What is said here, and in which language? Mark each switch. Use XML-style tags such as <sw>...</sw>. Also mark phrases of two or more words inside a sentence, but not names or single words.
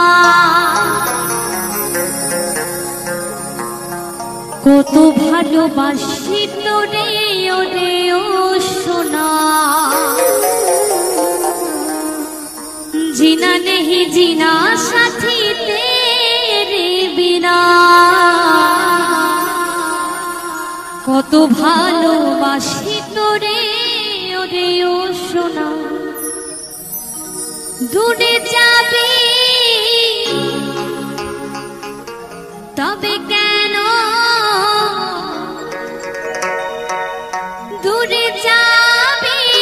<bn>কত ভালোবাসি তোরে ওরে ও সোনা।</bn> <hi>जीना नहीं जीना साथी तेरे बिना,</hi> <bn>কত ভালোবাসি তোরে ওরে ও সোনা। দূরে যাবে তবে কেন, দূরে যাবে</bn>